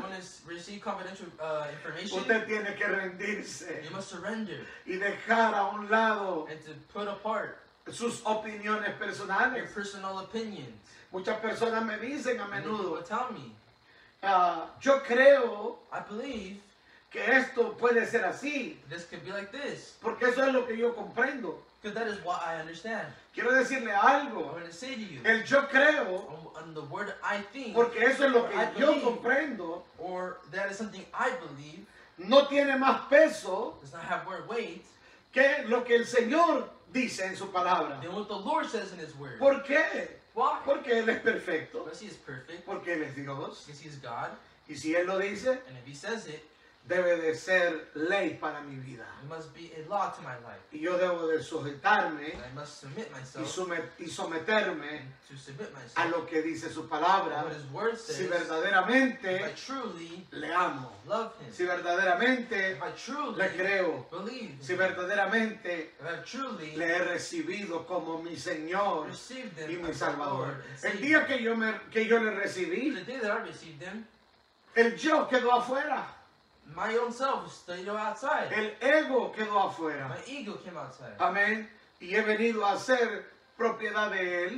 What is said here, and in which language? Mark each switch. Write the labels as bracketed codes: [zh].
[en] want to receive confidential information? [es] Usted tiene que rendirse [en] You must surrender [es] y dejar a un lado [en] and to put apart [es] sus opiniones [en] your [es] personales. [en] personal opinions. [es] Muchas personas me dicen a [en] And then people [es] menudo, [en] tell me, [es] yo creo [en] I believe [es] que esto puede ser así, [en] this could be like this. [es] porque eso es lo que yo comprendo. [en] Because that is what I understand. [es] Quiero decirle [en] I'm [es] algo, [en] going to say to you, [es] el yo creo, [en] on the word I think, [es] porque eso es lo que [en] I [es] yo [en] believe. [es] comprendo, [en] or that is something I believe, [es] no tiene más peso [en] does not have more weight [es] que lo que el Señor dice en su palabra. [en] than what the Lord says in His word. [es] ¿Por qué? [en] Why? [es] Porque Él es perfecto, [en] Because He is perfect, [es] porque Él es Dios, [en] because He is God, [es] y si Él lo dice, [en] and if He says it, [es] debe de ser ley para mi vida. [en] it must be a law to my life. [es] Y yo debo de sujetarme [en] And I must submit [es] y, [en] myself [es] someterme [en] to submit [es] a [en] myself [es] lo que dice su [en] to [es] palabra, [en] what His word [es] si [en] says. If [es] verdaderamente [en] I truly [es] le amo, [en] love Him, [es] si verdaderamente [en] if I truly [es] le creo, [en] believe [es] si [en] Him, [es] verdaderamente [en] if I truly [es] le he recibido como mi Señor [en] received [es] y [en] Him [es] mi [en] as my [es] Salvador. [en] Lord and [es] El día [en] Savior, [es] que yo le recibí, [en] the day that I received Him, [es] el yo quedó afuera, [en] my own self stayed outside. [es] el ego quedó afuera. [en] My ego came outside. [es] Amén. Y he venido a ser propiedad de Él,